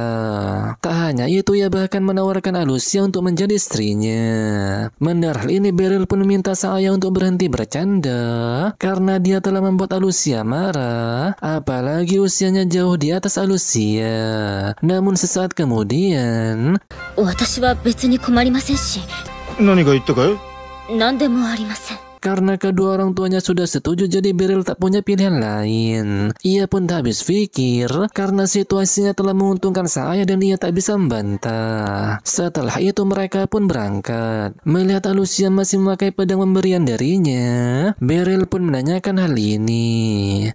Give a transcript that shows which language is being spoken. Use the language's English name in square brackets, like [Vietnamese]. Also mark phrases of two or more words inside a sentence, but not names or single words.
[Indonesian] Tak hanya itu, ia bahkan menawarkan Alucia untuk menjadi istrinya. Mendengar hal ini Beryl pun minta sang ayah untuk berhenti bercanda karena dia telah membuat Alucia marah, apalagi usianya jauh di atas Alucia. Namun sesaat kemudian, [Japanese] 私は別に困りませんし、何か言ったかい？何でもありません。 [Indonesian] karena kedua orang tuanya sudah setuju, jadi Beryl tak punya pilihan lain. Ia pun tak habis pikir karena situasinya telah menguntungkan sang ayah dan ia tak bisa membantah. Setelah itu mereka pun berangkat. Melihat Alucia masih memakai pedang pemberian darinya, Beryl pun menanyakan hal ini.